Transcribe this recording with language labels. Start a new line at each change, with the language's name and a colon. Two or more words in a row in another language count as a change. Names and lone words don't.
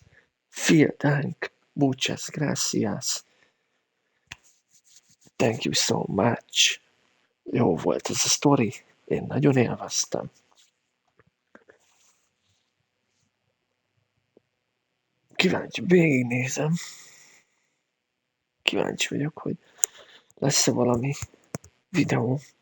German: Vielen Dank.
Spanish: Muchas gracias.
English: Thank you so much.
Hungarian: Jó volt ez a sztori. Én nagyon élveztem. Kíváncsi, végignézem. Kíváncsi vagyok, hogy lesz-e valami videó.